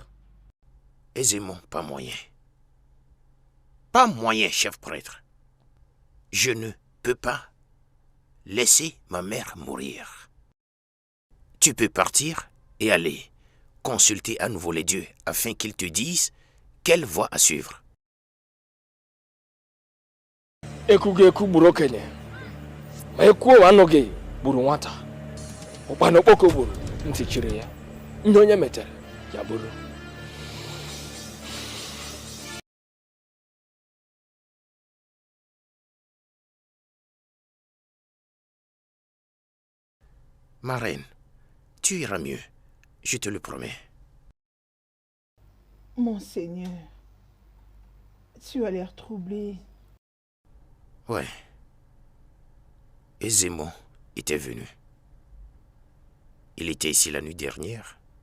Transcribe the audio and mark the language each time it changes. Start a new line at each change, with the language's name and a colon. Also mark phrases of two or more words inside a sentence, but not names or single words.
French: Aisément, pas moyen. Pas moyen, chef prêtre. Je ne peux pas laisser ma mère mourir. Tu peux partir et aller consulter à nouveau les dieux afin qu'ils te disent quelle voie à suivre.
Igbo: Ekugeku buru okenye ma ekwuo anọghị buru nwata ụkpana okpoko buru ntị chiri ya ihe onye metere ya buru.
French: Ma reine, tu iras mieux, je te le promets. Monseigneur, tu as l'air troublé. Ouais. Et Zémon était venu. Il était ici la nuit dernière.